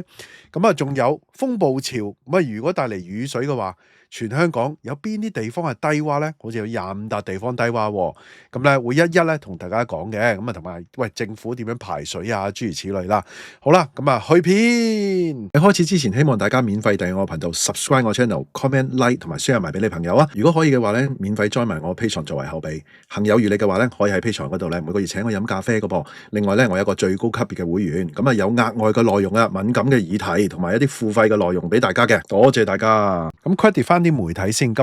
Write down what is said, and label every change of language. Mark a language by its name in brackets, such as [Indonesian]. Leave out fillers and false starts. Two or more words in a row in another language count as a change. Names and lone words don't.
[Cantonese] 咁啊，仲有風暴潮咁啊，如果帶嚟雨水嘅話，全香港有邊啲地方係低窪咧？好似有25笪地方低窪喎。咁咧會一一咧同大家講嘅。咁啊，同埋喂政府點樣排水啊？諸如此類啦。好啦，咁啊去片。喺開始之前，希望大家免費訂閱我頻道 ，subscribe 我 channel， [English] comment like [Cantonese] 同埋 share 埋俾你朋友啊。如果可以嘅話咧，免費 join 埋我 Patreon 作為後備。行有餘力嘅話咧，可以喺 Patreon 嗰度咧每個月請我飲咖啡嘅噃。另外咧，我有個最高級別嘅會員，咁啊有額外嘅內容啊，敏感嘅議題同埋一啲付費嘅內容俾大家嘅。多謝大家。咁 credit 翻啲媒體先。